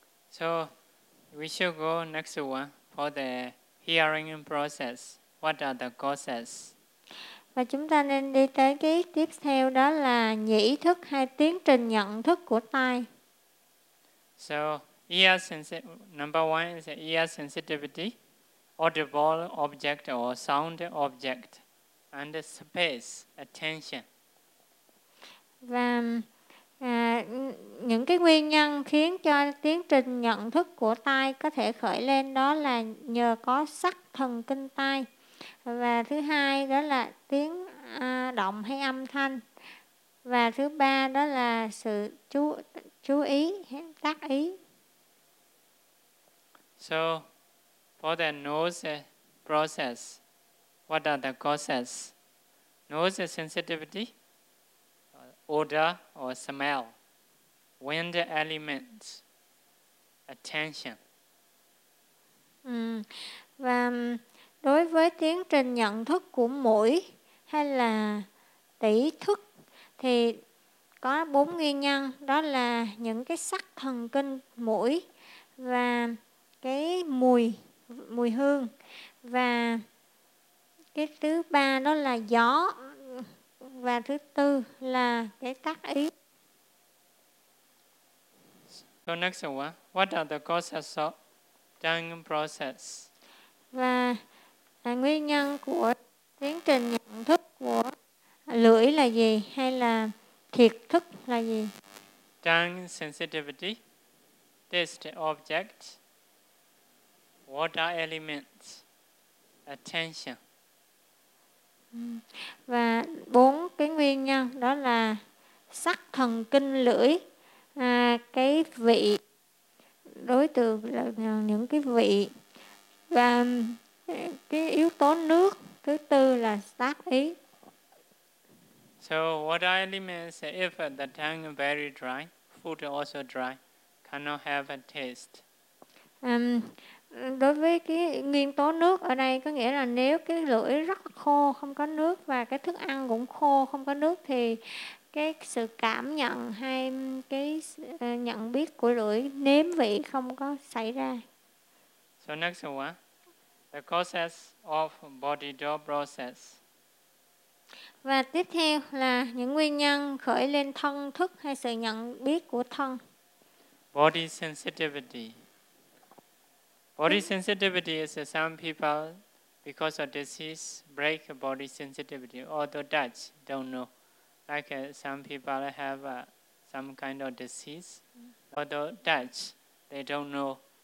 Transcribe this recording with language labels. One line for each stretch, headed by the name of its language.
English: So we shall go next one for the hearing process. What are the causes?
Vietnamese: Và chúng ta nên đi tới cái tiếp theo, đó là nhĩ thức hay tiến trình nhận thức của tai.
English: So ear sensitivity, number one is ear sensitivity. audible object or sound object and space attention.
Vietnamese: Và những cái nguyên nhân khiến cho tiến trình nhận thức của tai có thể khởi lên đó là nhờ có sắc thần kinh tai, và thứ hai đó là tiếng động hay âm thanh, và thứ ba đó là sự chú ý hay tác ý.
English: So for the nose process, what are the causes? Nose sensitivity, odor or smell, wind elements, attention.
Vietnamese: Và đối với tiến trình nhận thức của mũi hay là tỷ thức thì có bốn nguyên nhân, đó là những cái sắc thần kinh mũi và cái mùi hương, và cái thứ ba đó là gió, và thứ tư là cái tác ý.
English: So next one, what are the causes of dying process?
Vietnamese: Và là nguyên nhân của tiến trình nhận thức của lưỡi là gì, hay là thiệt thức là gì?
English: Dying sensitivity, taste object, water elements, attention.
Vietnamese: Và bốn cái nguyên nhân đó là sắc thần kinh lưỡi, cái vị đối tượng là những cái vị, và cái yếu tố nước, thứ tư là tác ý.
English: So what I mean is, if the tongue very dry, food also dry, cannot have a taste.
Vietnamese: Đối với cái nguyên tố nước ở đây có nghĩa là nếu cái lưỡi rất khô không có nước, và cái thức ăn cũng khô không có nước, thì cái sự cảm nhận hay cái nhận biết của lưỡi nếm vị không có xảy ra.
English: So next one, the causes of body odor process.
Vietnamese: Và tiếp theo là những nguyên nhân khởi lên thân thức hay sự nhận biết của thân.
English: Body sensitivity. Body sensitivity is some people, because of disease, break body sensitivity, although touch, don't know. Like some people have some kind of disease, although touch, they don't know.